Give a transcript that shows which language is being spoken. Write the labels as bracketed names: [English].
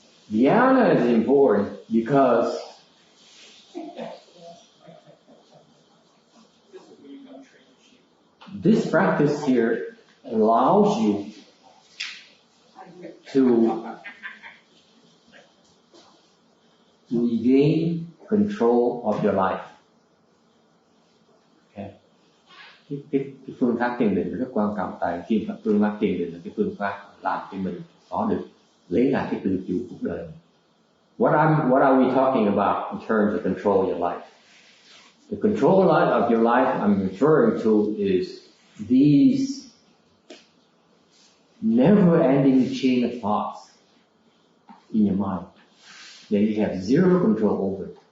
[English] Dhyana is important because this practice here allows you to regain control of your life. Okay. [Vietnamese] Cái phương pháp thiền định rất quan trọng, tại khi phương pháp thiền định là cái phương pháp làm cho mình có được lấy lại cái tự chủ cuộc đời. [English] What are we talking about in terms of control your life? The control of your life I'm referring to is these never-ending chain of thoughts in your mind that you have zero control over.